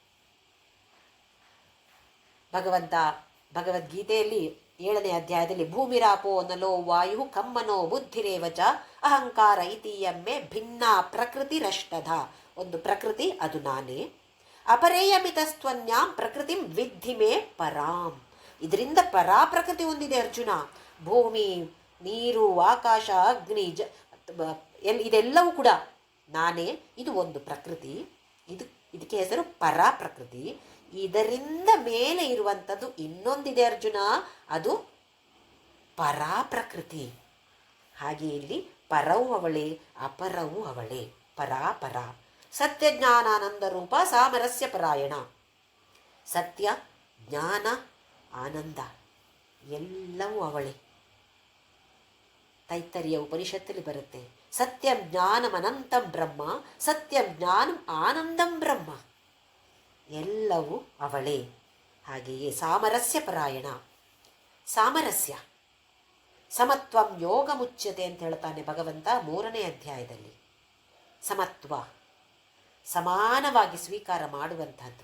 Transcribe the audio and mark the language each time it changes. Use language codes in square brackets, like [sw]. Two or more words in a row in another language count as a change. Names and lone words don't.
[kn] ಭಗವದ್ಗೀತೆಯಲ್ಲಿ 7ನೇ ಅಧ್ಯಾಯದಲ್ಲಿ [sa] ಭೂಮಿರಾಪೋ ನಲೋ ವಾಯು ಕಮ್ಮನೋ ಬುದ್ಧಿರೇವಚ ಅಹಂಕಾರ ಇತೀಯಮ್ಮೆ ಭಿನ್ನ ಪ್ರಕೃತಿರಷ್ಟಧ. [kn] ಒಂದು ಪ್ರಕೃತಿ, ಅದು ನಾನೇ. [sa] ಅಪರೇಯಮಿತಸ್ತ್ವನ್ಯಾಂ ಪ್ರಕೃತಿಂ ವಿದ್ಧಿ ಮೇ ಪರಾಂ. [kn] ಇದರಿಂದ ಪರಾ ಪ್ರಕೃತಿ ಹೊಂದಿದೆ ಅರ್ಜುನ. ಭೂಮಿ, ನೀರು, ಆಕಾಶ, ಅಗ್ನಿ, ಇದೆಲ್ಲವೂ ಕೂಡ ನಾನೇ. ಇದು ಒಂದು ಪ್ರಕೃತಿ. ಇದಕ್ಕೆ ಹೆಸರು ಪರಾ ಪ್ರಕೃತಿ. ಇದರಿಂದ ಮೇಲೆ ಇರುವಂಥದ್ದು ಇನ್ನೊಂದಿದೆ ಅರ್ಜುನ, ಅದು ಪರಾ ಪ್ರಕೃತಿ. ಹಾಗೆ ಇಲ್ಲಿ ಪರವೂ ಅವಳೇ, ಅಪರವೂ ಅವಳೇ. ಪರಾಪರ. [sa] ಸತ್ಯ ಜ್ಞಾನಾನಂದ ರೂಪ ಸಾಮರಸ್ಯ ಪರಾಯಣ. [kn] ಸತ್ಯ, ಜ್ಞಾನ, ಆನಂದ ಎಲ್ಲವೂ ಅವಳೇ. ತೈತ್ತರಿಯ ಉಪನಿಷತ್ತಲ್ಲಿ ಬರುತ್ತೆ, [sa] ಸತ್ಯಂ ಜ್ಞಾನಂ ಅನಂತಂ ಬ್ರಹ್ಮ, ಸತ್ಯಂ ಜ್ಞಾನಂ ಆನಂದಂ ಬ್ರಹ್ಮ. [kn] ಎಲ್ಲವೂ ಅವಳೇ. ಹಾಗೆಯೇ [sa] ಸಾಮರಸ್ಯ ಪರಾಯಣ. [kn] ಸಾಮರಸ್ಯ, [sa] ಸಮತ್ವಂ ಯೋಗ ಮುಚ್ಯತೆ [kn] ಅಂತ ಹೇಳ್ತಾನೆ ಭಗವಂತ 3ನೇ ಅಧ್ಯಾಯದಲ್ಲಿ. ಸಮತ್ವ, ಸಮಾನವಾಗಿ ಸ್ವೀಕಾರ ಮಾಡುವಂಥದ್ದು.